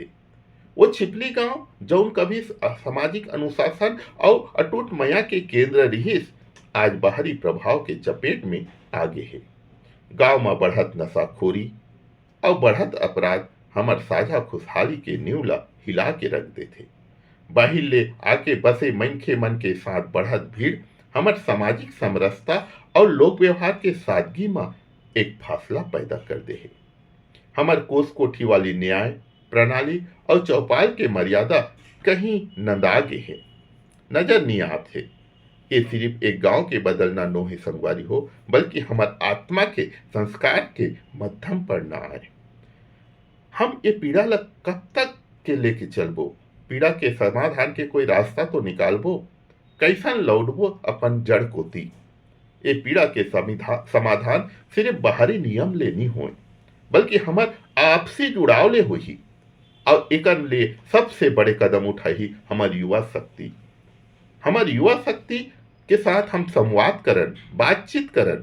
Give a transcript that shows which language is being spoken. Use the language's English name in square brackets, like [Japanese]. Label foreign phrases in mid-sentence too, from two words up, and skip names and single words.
[Chhattisgarhi] वो छिपली गांव जौन कभी सामाजिक अनुशासन और अटूट माया के केंद्र रहीस, आज बाहरी प्रभाव के चपेट में आगे है। गांव में बढ़त नशाखोरी और बढ़त अपराध हमार साझा खुशहाली के नींव ला हिला के रख देते। बाहिर ले आके बसे मनखे मन के साथ बढ़त भीड़ हमार सामाजिक समरसता और लोक व्यवहार के सादगी में एक फासला पैदा कर दे है। हमार कोस कोठी वाली न्याय प्रणाली और चौपाल के मर्यादा कहीं नंदागे है, नजर नहीं आते। ये सिर्फ एक गांव के बदलना नो है संगवारी हो, बल्कि हमार आत्मा के संस्कार के मध्यम पर ना आए। हम ये पीड़ा ला कब तक के लेके चलबो? पीड़ा के समाधान के कोई रास्ता तो निकालबो। कैसन लौटबो अपन जड़ कोती। ये पीड़ा के समाधान सिर्फ बाहरी नियम ले नहीं हो, बल्कि हमार आपसी जुड़ाव ले होही। और एकन ले सबसे बड़े कदम उठाई हमार युवा शक्ति। हमार युवा शक्ति के साथ हम संवाद करन, बातचीत करन।